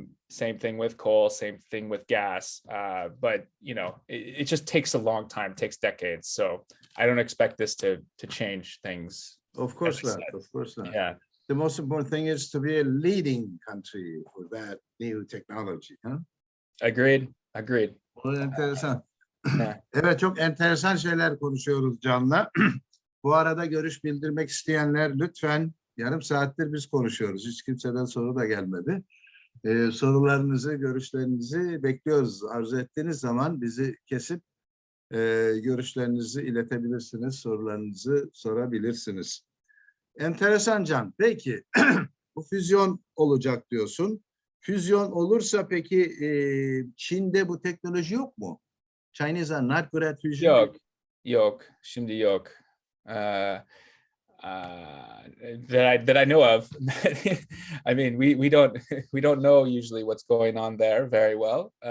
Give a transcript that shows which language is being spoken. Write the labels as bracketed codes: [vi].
[en] Same thing with coal, same thing with gas. But it just takes a long time, takes decades. So I don't expect this to change things. Of course not. Of course not. Yeah. The most important thing is to be a leading country for that new technology. Huh? Agreed. [tr] O enteresan. Evet, çok enteresan şeyler konuşuyoruz Can'la. Bu arada görüş bildirmek isteyenler lütfen, yarım saattir biz konuşuyoruz. Hiç kimseden soru da gelmedi. Sorularınızı, görüşlerinizi bekliyoruz. Arzu ettiğiniz zaman bizi kesip görüşlerinizi iletebilirsiniz, sorularınızı sorabilirsiniz. Enteresan Can. Peki, bu füzyon olacak diyorsun. Füzyon olursa peki Çin'de bu teknoloji yok mu? [en] Chinese are not good at fusion. [tr] Yok. Şimdi yok. [en] That I know of. I mean, we don't know usually what's going on there very well.